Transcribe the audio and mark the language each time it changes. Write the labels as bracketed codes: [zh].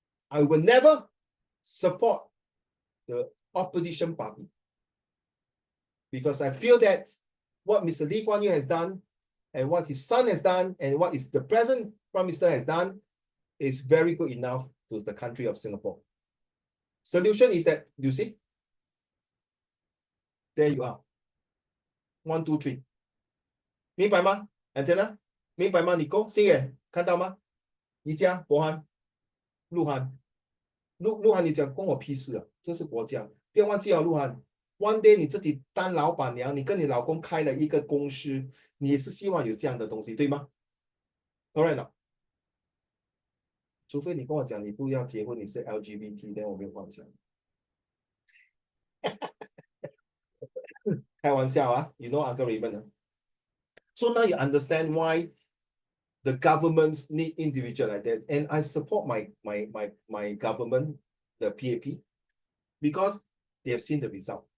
[en] I will never support the opposition party because I feel that what Mr. Lee Kuan Yew has done and what his son has done and what is the present Prime Minister has done is very good enough to the country of Singapore. Solution is that, you see, there you are. 1, 2, 3. [zh] 明白吗 Antenna? 明白吗 Nico? 星远看到吗？宜家、博涵、鹿晗，鹿晗，你讲关我屁事啊！这是国家，不要忘记鹿晗。 [en] One day [zh] 你自己当老板娘，你跟你老公开了一个公司，你也是希望有这样的东西，对吗 ？Correct 了。除非你跟我讲你不要结婚，你是 LGBT， 但我没有幻想。开玩笑啊 [en] ，You know Uncle Raymond. So now you understand why the governments need individual like that, and I support my government, the PAP, because they have seen the result.